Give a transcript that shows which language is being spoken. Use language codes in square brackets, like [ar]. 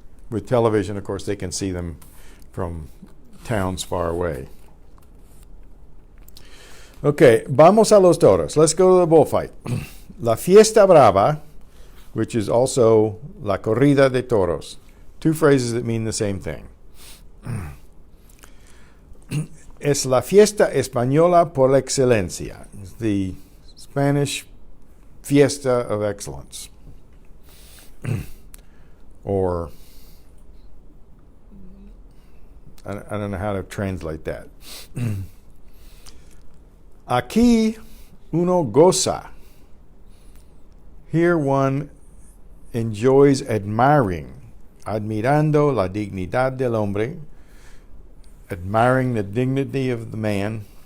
[en] With television, of course, they can see them from towns far away. Okay, [es] vamos a los toros. [en] Let's go to the bullfight. La Fiesta Brava, which is also La Corrida de Toros. Two phrases that mean the same thing. [es] Es la fiesta española por excelencia. [en] It's the Spanish fiesta of excellence. Or, I don't know how to translate that. [es] Aquí uno goza. [en] Here one enjoys admiring, [es] admirando la dignidad del hombre, [en] admiring the dignity of the man,